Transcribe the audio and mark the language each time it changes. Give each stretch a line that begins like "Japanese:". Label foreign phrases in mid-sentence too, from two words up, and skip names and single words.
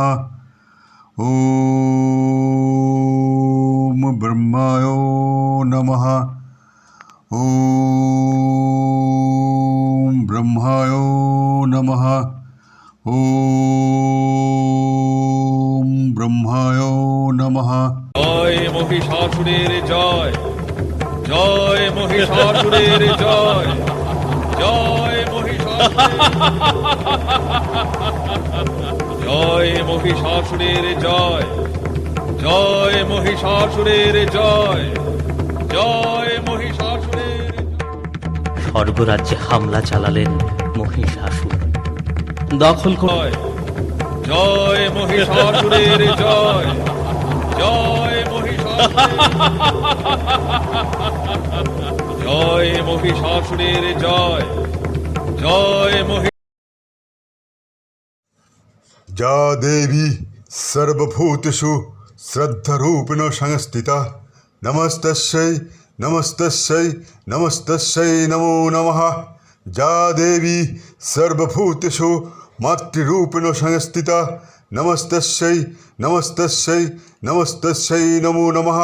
Sanskrit: ॐ ब्रह्माय नमः। ॐ ब्रह्माय नमः। ॐ ब्रह्माय नमः।
Bangla: মহিষাসুরের জয়, জয় মহিষাসুরের জয়, জয় জয় মহিষাসুরের জয়, জয় মহিষাসুরের জয়, জয় মহিষাসুরের। স্বর্গরাজ্যে হামলা চালালেন মহিষাসুর। দখল জয়, জয় মহিষাসুরের জয়, জয় জয় মহিষাসুরের জয়, জয়
Sanskrit: या देवी सर्वभूतेषु श्रद्धारूपेण संस्थिता नमस्तस्यै नमस्तस्यै नमस्तस्यै नमो नमः। या देवी सर्वभूतेषु मातृरूपेण संस्थिता नमस्तस्यै नमस्तस्यै नमस्तस्यै नमो नमः।